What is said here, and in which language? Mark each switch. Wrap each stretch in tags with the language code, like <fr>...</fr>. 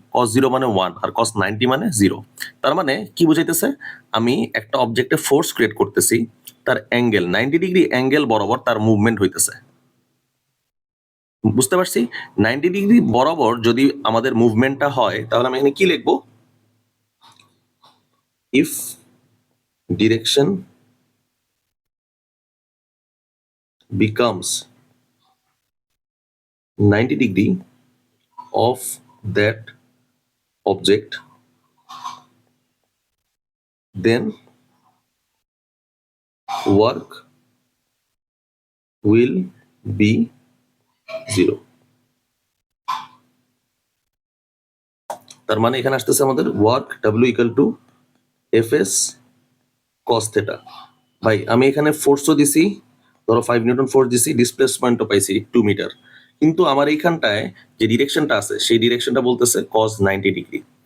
<bn>Cos zero মানে 1 আর কস 90 মানে 0। তার মানে কি বুঝাইতেছে? আমি একটা অবজেক্টে ফোর্স ক্রিয়েট করতেছি, তার অ্যাঙ্গেল 90 ডিগ্রি অ্যাঙ্গেল বরাবর তার মুভমেন্ট হইতেছে। বুঝতে পারছি? 90 ডিগ্রি বরাবর যদি আমাদের মুভমেন্টটা হয়, তাহলে আমি এখানে কি লিখবো?</bn> <en>If direction becomes 90 degree of that object, then work will be zero.</en> <bn>তার মানে এখানে আসতেছে আমাদের work W equal to F S cos theta. ভাই আমি এখানে ফোর্সও দিছি, ধরো 5 নিউটন ফোর্স দিছি, ডিসপ্লেসমেন্টও পাইছি 2 মিটার, কিন্তু আমার এইখানটায় যে ডিরেকশনটা আছে সেই ডিরেকশনটা বলতেছে কস 90 ডিগ্রি।</bn>